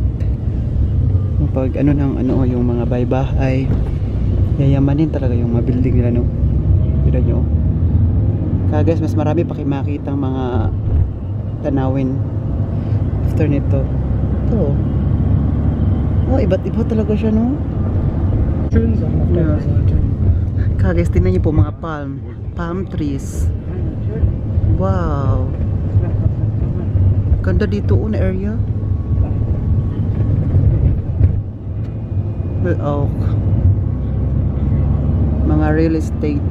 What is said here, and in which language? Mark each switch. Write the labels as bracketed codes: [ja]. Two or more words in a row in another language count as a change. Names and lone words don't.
[tl] Pag ano ng ano yung mga bahay-bahay, yayamanin talaga yung mga building nila, no? Kita nyo. Kaya guys, mas marami pa kayo makikita ang mga tanawin after nito. Ito. Oh, iba't iba talaga siya, no? [de] Schön sein auf der Ja. Seite. [tl] Kaya guys, tingnan niyo po mga [en] palm trees. [tl] Wow. Ganda dito na area. Oak. Mga [en] real estate.